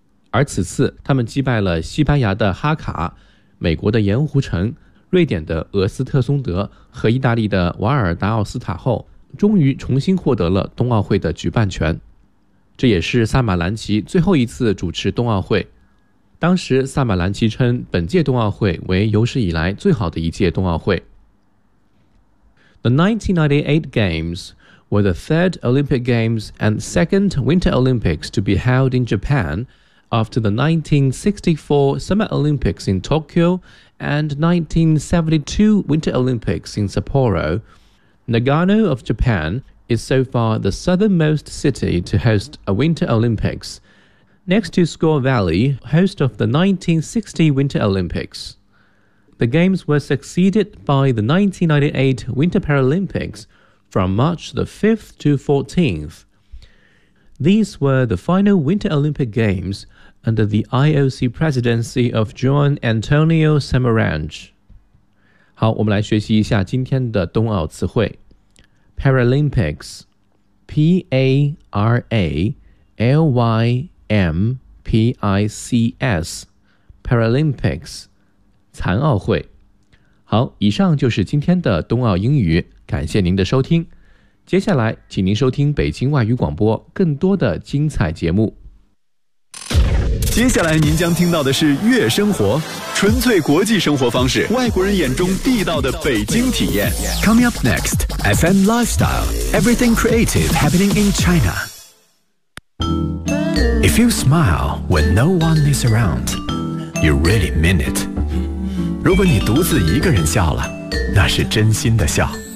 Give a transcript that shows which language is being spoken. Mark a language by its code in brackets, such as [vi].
[zh] 而此次他们击败了西班牙的哈卡、美国的盐湖城、瑞典的俄斯特松德和意大利的瓦尔达奥斯塔后，终于重新获得了冬奥会的举办权。这也是萨马兰奇最后一次主持冬奥会。当时萨马兰奇称本届冬奥会为有史以来最好的一届冬奥会。 [en] The 1998 Games were the third Olympic Games and second Winter Olympics to be held in Japan,after the 1964 Summer Olympics in Tokyo and 1972 Winter Olympics in Sapporo. Nagano of Japan is so far the southernmost city to host a Winter Olympics, next to Score Valley, host of the 1960 Winter Olympics. The Games were succeeded by the 1998 Winter Paralympics from March the 5th to 14th. These were the final Winter Olympic Games,under the IOC presidency of John Antonio Samaranch. [zh] 好，我们来学习一下今天的冬奥词汇。 [en] Paralympics, P-A-R-A-L-Y-M-P-I-C-S, Paralympics, 残奥会。 [zh] 好，以上就是今天的冬奥英语，感谢您的收听。接下来，请您收听北京外语广播更多的精彩节目。接下来您将听到的是悦生活，纯粹国际生活方式，外国人眼中地道的北京体验。 [en] Coming up next, FM Lifestyle, Everything Creative Happening in China. If you smile when no one is around, you really mean it. [zh] 如果你独自一个人笑了，那是真心的笑。